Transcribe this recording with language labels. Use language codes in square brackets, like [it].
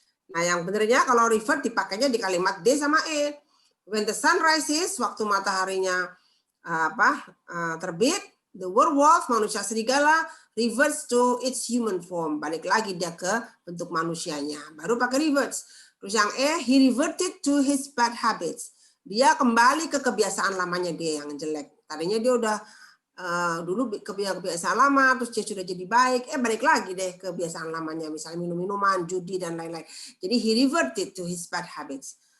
[id] Nah, yang benernya kalau revert dipakainya di kalimat D sama E. [en] When the sun rises, [id] waktu mataharinya terbit, [en] the werewolf, [id] manusia serigala, [en] reverts to its human form. [id] Balik lagi dia ke bentuk manusianya. Baru pakai reverts. Terus yang E, [en] he reverted to his bad habits. [id] Dia kembali ke kebiasaan lamanya dia yang jelek. Tadinya dia udah dulu kebiasaan lama, terus dia sudah jadi baik, balik lagi deh kebiasaan lamanya, misalnya minum-minuman, judi, dan lain-lain. [en] Jadi he reverted to his bad habits.